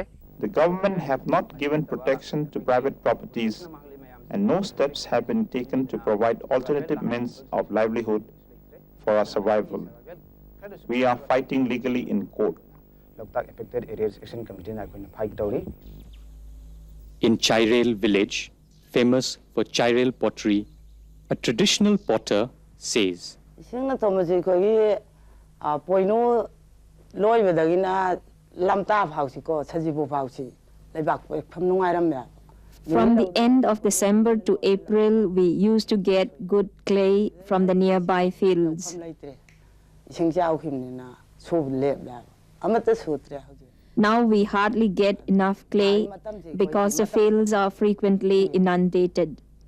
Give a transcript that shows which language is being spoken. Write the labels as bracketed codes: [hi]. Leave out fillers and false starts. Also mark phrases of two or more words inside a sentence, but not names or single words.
[en] government have not given protection to private properties, and no steps have been taken to provide alternative means of livelihood for our survival. We are fighting legally in court. [mni] Loktak affected areas action committee na koina fight tawri. [en] In Chairel village, famous for Chairel pottery, a traditional potter says, [mni] Singna tomaji kogi poino loi bedagina lamta phausi ko chajibu phausi leibak pham nungai ramya. [en] from the end of December to April, we used to get good clay from the nearby fields. Now we hardly get enough clay because the fields are frequently inundated.